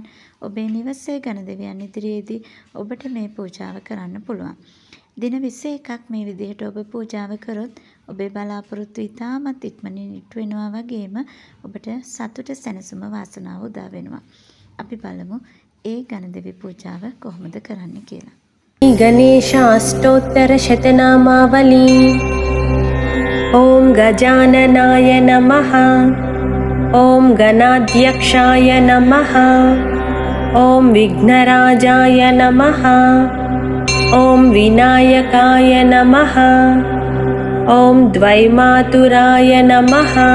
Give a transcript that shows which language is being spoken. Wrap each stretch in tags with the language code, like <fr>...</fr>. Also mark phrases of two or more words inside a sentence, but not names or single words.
<si>ඔබේ නිවසේ ගණදෙවියන් ඉදිරියේදී ඔබට මේ පූජාව කරන්න පුළුවන්. දින 21ක් මේ විදිහට ඔබ පූජාව කරොත් ඔබේ බලාපොරොත්තු ඉතාමත් ඉක්මනින් ඉටු වෙනවා වගේම ඔබට සතුට සැනසීම වාසනාව උදා වෙනවා. අපි බලමු ඒ ගණදෙවි පූජාව කොහොමද කරන්න කියලා.</si> <sa>गणेश अष्टोत्तर शतनामावली ओम गजाननाय नमः ओम गणाध्यक्षाय नमः ओम विघ्नराजाय नमः ओम विनायकाय नमः ओम द्वैमातुराय नमः</sa>